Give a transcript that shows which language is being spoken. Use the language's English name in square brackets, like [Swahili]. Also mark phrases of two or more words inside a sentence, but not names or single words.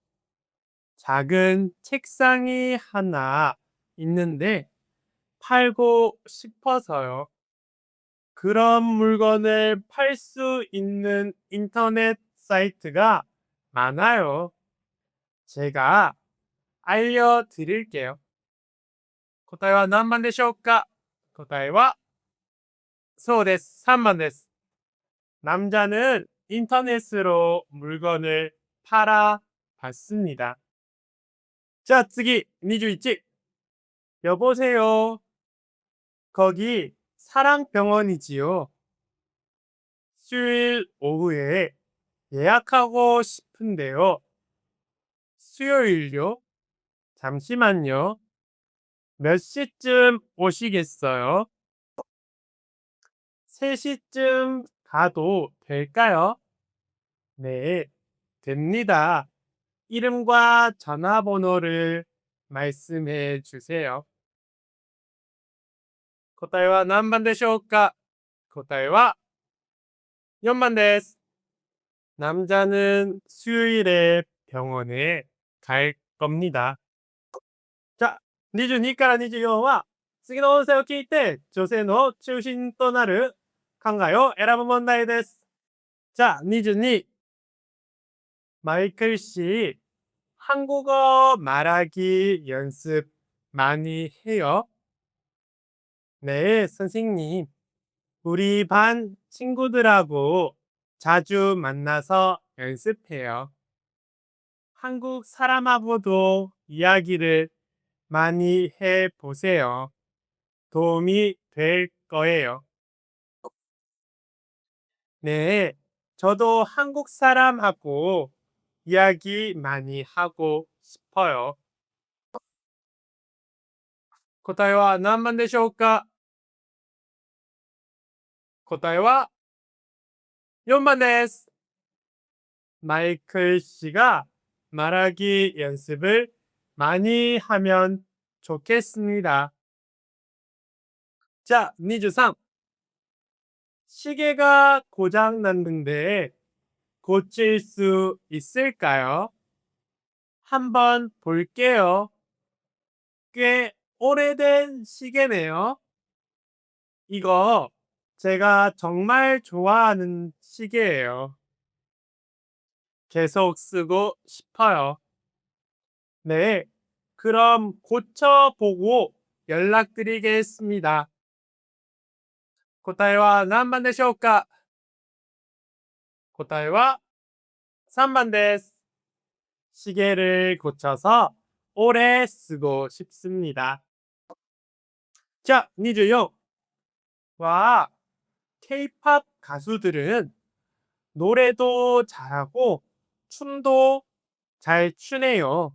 [Korean] 작은 책상이 하나 있는데 팔고 싶어서요. 그런 물건을 팔 수 있는 인터넷 사이트가 많아요. 제가 알려드릴게요. [Japanese] 答えは何番でしょうか？答えはそうです。3番です。 [Korean] 남자는 인터넷으로 물건을 팔아봤습니다. 자, 次 21. 여보세요. 거기 사랑병원이지요. 수요일 오후에 예약하고 싶은데요. 수요일요? 잠시만요. 몇 시쯤 오시겠어요? 3시쯤 가도 될까요? 네, 됩니다. 이름과 전화번호를 말씀해 주세요. [Japanese] 答えは何番でしょうか？答えは4番です。 [Korean] 남자는 수요일에 병원에 갈 겁니다. [Japanese] 자, 22 から24は次の音声を聞いて女性の中心となる考えを選ぶ問題です。 [Korean] 자, 22. 마이클 씨, 한국어 말하기 연습 많이 해요? 네, 선생님. 우리 반 친구들하고 자주 만나서 연습해요. 한국 사람하고도 이야기를 많이 해 보세요. 도움이 될 거예요. 네, 저도 한국 사람하고 이야기 많이 하고 싶어요. [Japanese] 答えは何番でしょうか？答えは4番です。 [Korean] 마이클 씨가 말하기 연습을 많이 하면 좋겠습니다. 자, 23. 시계가 고장 났는데 고칠 수 있을까요? 한번 볼게요. 꽤 오래된 시계네요. 이거 제가 정말 좋아하는 시계예요. 계속 쓰고 싶어요. 네, 그럼 고쳐보고 연락드리겠습니다. [Japanese] 答えは何番でしょうか？答えは3番です。 [Korean] 시계를 고쳐서 오래 쓰고 싶습니다. 자, 24. 와, K-팝 가수들은 노래도 잘하고 춤도 잘 추네요.